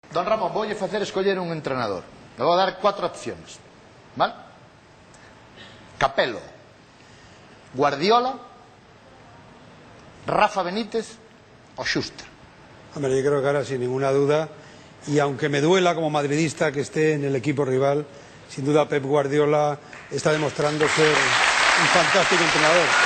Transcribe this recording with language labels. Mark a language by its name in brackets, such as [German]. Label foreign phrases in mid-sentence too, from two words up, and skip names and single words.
[Galician] Don Ramón, voulle facer escoller un entrenador. Le vou dar 4 opciones. ¿Vale? Capello, Guardiola, Rafa Benítez o Schuster. [Spanish] Hombre, yo creo que ahora sin ninguna duda, y aunque me duela como madridista que esté en el equipo rival, sin duda Pep Guardiola está demostrando ser un fantástico entrenador.